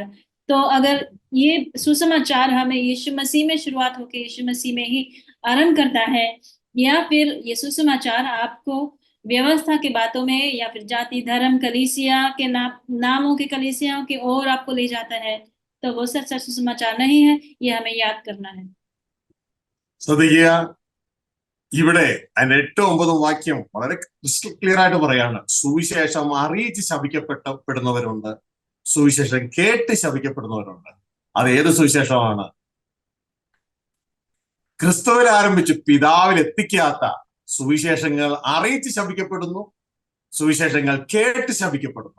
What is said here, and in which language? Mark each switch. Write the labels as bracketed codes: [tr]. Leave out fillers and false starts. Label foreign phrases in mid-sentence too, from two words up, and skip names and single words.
[hi] तो अगर ये सुसमाचार हमें यीशु मसीह में शुरुआत होकर यीशु मसीह में ही आरंभ करता है, या फिर ये सुसमाचार आपको व्यवस्था के बातों में या फिर जाति धर्म कलीसिया के नामों के कलीसियाओं की ओर आपको ले जाता है, तो वो सच सुसमाचार नहीं है। ये हमें याद करना है। [ml] ശ്രദ്ധിക്കുക, ഇവിടെ അതിന്റെ 8-9 വാക്യം വളരെ [en] crystal clear [ml] ആയിട്ട് പറയാണ്. സുവിശേഷം അറിയിച്ച് ശപിക്കപ്പെടുന്നവരുണ്ട്, സുവിശേഷം കേട്ട് ശപിക്കപ്പെടുന്നവരുണ്ട്. അത് ഏത് സുവിശേഷമാണ്? ക്രിസ്തുവിൽ ആരംഭിച്ച് പിതാവിൽ എത്തിക്കാത്ത സുവിശേഷങ്ങൾ അറിയിച്ച് ശപിക്കപ്പെടുന്നു, സുവിശേഷങ്ങൾ കേട്ട് ശപിക്കപ്പെടുന്നു.